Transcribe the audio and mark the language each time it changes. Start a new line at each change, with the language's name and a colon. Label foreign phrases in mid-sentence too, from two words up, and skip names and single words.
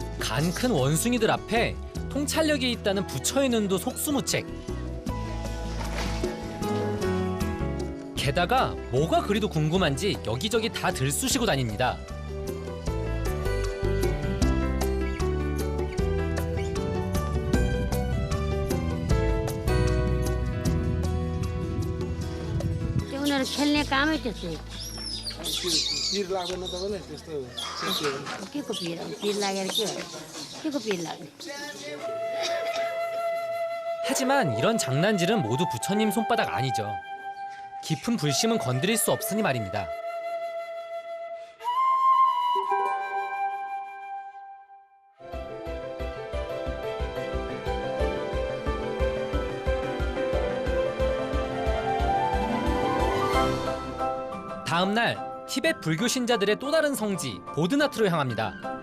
Korean: 단 큰 원숭이들 앞에 통찰력이 있다는 부처의 눈도 속수무책. 게다가 뭐가 그리도 궁금한지 여기저기 다 들쑤시고 다닙니다.
Nepali: उनीहरू खेल्ने कामै त्यस्तै पिर लाग्दैन तपाईँलाई त्यस्तो के को पिर पिर लागेर के को पिर लाग्ने
Korean: 하지만 이런 장난질은 모두 부처님 손바닥 아니죠. 깊은 불심은 건드릴 수 없으니 말입니다. 다음 날 티베트 불교 신자들의 또 다른 성지 보드나트로 향합니다.